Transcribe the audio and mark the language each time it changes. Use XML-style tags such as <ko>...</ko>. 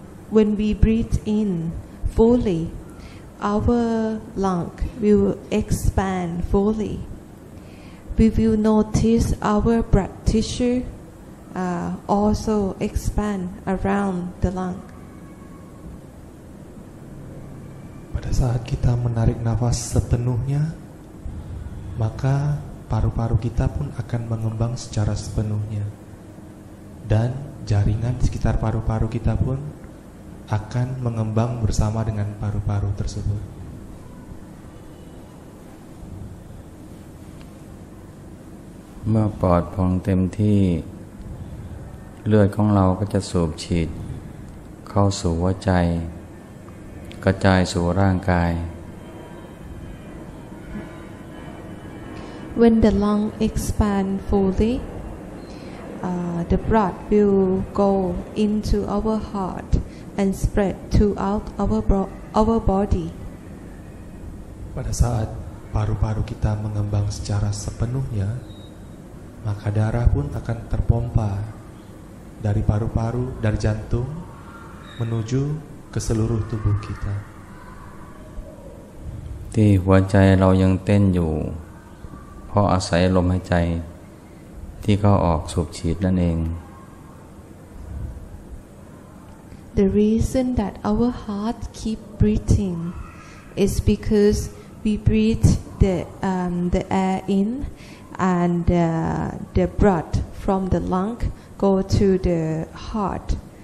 <en>when we breathe in fully, our lung will expand fully. We will notice our blood tissue also expand around the lung.</en> <id>Pada saat kita menarik nafas sepenuhnya, maka paru-paru kita pun akan mengembang secara sepenuhnya. Dan jaringan di sekitar paru-paru kita pun akan mengembang bersama dengan paru-paru tersebut.</id> <th>เมื่อปอดพองเต็มที่เลือดของเราก็จะสูบฉีดเข้าสู่หัวใจกระจายสู่ร่างกาย</th> <en>When the lung expand fully, the blood will go into our heart and spread throughout our body.</en> <id>Pada saat paru-paru kita mengembang secara sepenuhnya, maka darah pun akan terpompa dari paru-paru, dari jantung menuju ke seluruh tubuh kita.</id> <th>ที่หัวใจเรายังเต้นอยู่เพราะอาศัยลมหายใจที่เข้าออกสูบฉีดนั่นเอง</th> <en>The reason that our heart keep breathing is because we breathe the air in and the blood from the lung go to the heart.</en>